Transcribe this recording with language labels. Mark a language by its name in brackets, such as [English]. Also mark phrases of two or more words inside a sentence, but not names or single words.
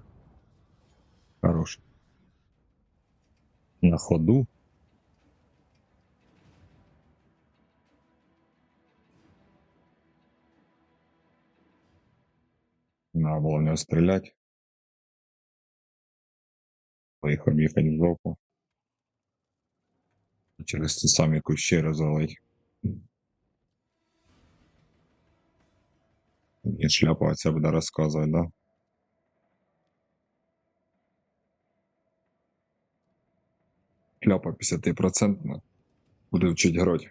[Russian] Хорош. На ходу. Надо было в него стрелять. Их объехать в жопу. [Ukrainian] Через ті самі кущі розвалить. І шляпа оця буде розказувати, да? Шляпа 50% буде вчить грати.